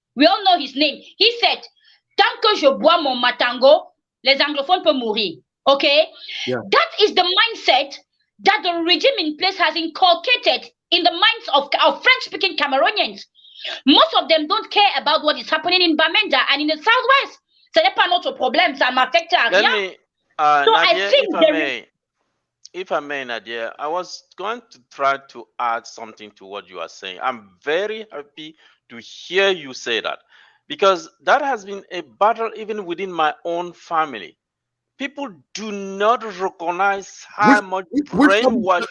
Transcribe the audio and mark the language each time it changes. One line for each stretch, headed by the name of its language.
English: We all know his name. He said,
French: "Tant que je bois mon matango, les anglophones peuvent mourir."
English: Okay? Yeah. That is the mindset that the regime in place has inculcated in the minds of French-speaking Cameroonians. Most of them don't care about what is happening in Bamenda and in the southwest.
French: Ce n'est pas notre problème, ça m'affecte à rien.
English: Let me, So Nadia, I think if I may, Nadia, I was going to try to add something to what you are saying. I'm very happy to hear you say that, because that has been a battle even within my own family. People do not recognize how much brainwash.